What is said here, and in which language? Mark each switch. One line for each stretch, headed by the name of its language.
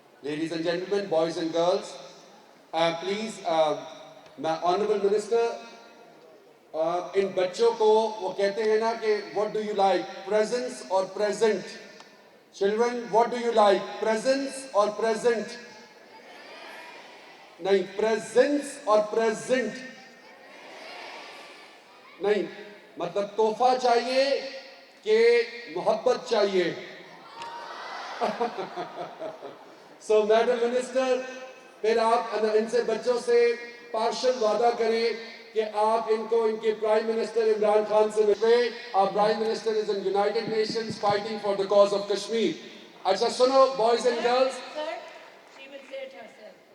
English: Ladies and gentlemen, boys and girls, please, my Honorable Minister,
Urdu: ان بچوں کو وہ کہتے ہیں نا کہ
English: what do you like, presents or present? Children, what do you like, presents or present? نہیں, presents or present?
Urdu: نہیں, مطلب تحفہ چاہیے کہ محبت چاہیے. So, Madam Minister, پھر آپ ان سے بچوں سے پارشل وعدہ کریں کہ آپ ان کو ان کے پرائم منسٹر عمران خان سے ملیں.
English: Our Prime Minister is in United Nations fighting for the cause of Kashmir.
Urdu: اچھا سنو,
English: boys and girls. Sir, she will say it herself.